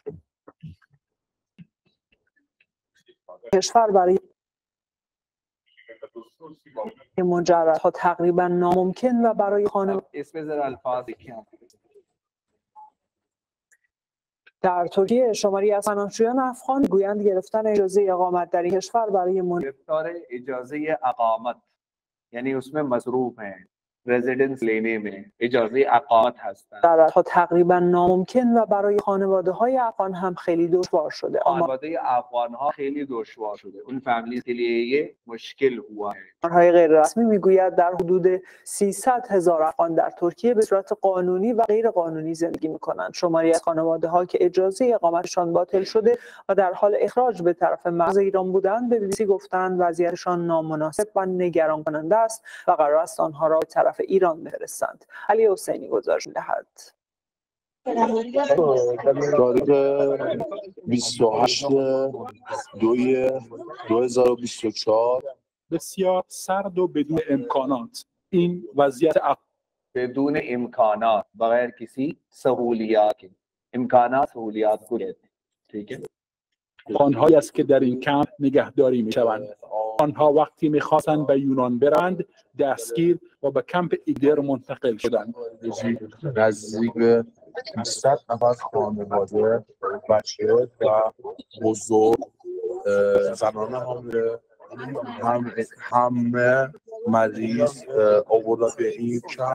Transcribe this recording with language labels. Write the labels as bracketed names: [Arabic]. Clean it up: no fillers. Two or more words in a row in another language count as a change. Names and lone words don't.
[Persian] کشور برای مجردها تقریبا ناممکن و برای در ترکیه شماری از پناهجویان افغان گویند گرفتن اجازه اقامت در این کشور برای گرفتار اجازه اقامت یعنی [Urdu] اس میں مصروف ہیں ریزیڈنس لینے میں [Persian] اجازه اقامت هستند. دردها تقریبا ناممکن و برای خانواده‌های افغان هم خیلی دشوار شده. خانواده افغان ها خیلی دشوار شده. [Urdu] اون فامیلیز کے لیے یہ مشکل ہوا ہے. [Persian] آمارهای غیر رسمی میگوید در حدود 300,000 افغان در ترکیه به صورت قانونی و غیر قانونی زندگی می‌کنند. شماری از خانواده‌ها که اجازه اقامتشان باطل شده و در حال اخراج به طرف مرز ایران بودند به BBC گفتند وضعیتشان نامناسب و نگران کننده است و قرار است آنها را به طرف ایران بفرستند. علی حسینی گزارش می‌دهد. تاریخ 28/2/2024 بسیار سرد و بدون امکانات. این وضعیت بدون امکانات [Urdu] بغیر کسی سهولیات के امکانات سهولیات کو کہتے ہیں۔ ٹھیک ہے. [Persian] آنهایی است که در این کمپ نگهداری می‌شوند. آنها وقتی می‌خواستند به یونان برند دستگیر و به کمپ ایگدر منتقل شدند. نزدیک به 200 نفر خانواده، بچه و بزرگ، زنان حامله، همه مریض آوردن به این کمپ.